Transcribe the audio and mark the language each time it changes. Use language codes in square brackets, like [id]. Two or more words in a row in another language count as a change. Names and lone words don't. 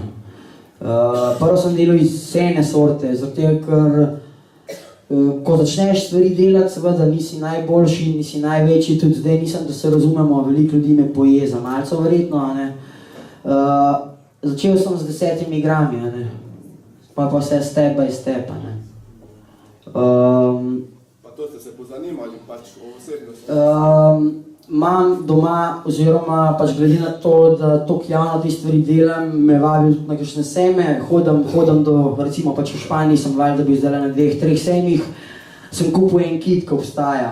[sl] Prvo sem delal iz ene sorte, zato ker ko začneš stvari delati, seveda nisi najboljši, nisi največji, tudi zdaj nisem, da se razumemo, veliko ljudi me poje za malco verjetno, a ne. Začel sem z 10 grami, a ne. Pa vse [en] step by step, [sl] a ne. Pa to ste se pozanimali pač o osebnosti? Imam doma, oziroma pač glede na to, da toliko javno te stvari delam, me vabijo tudi na kakšne sejme, hodam do, recimo pač v Španiji sem valjda bil zdaj na 2-3 sejmih, sem kupil en kit, ki obstaja.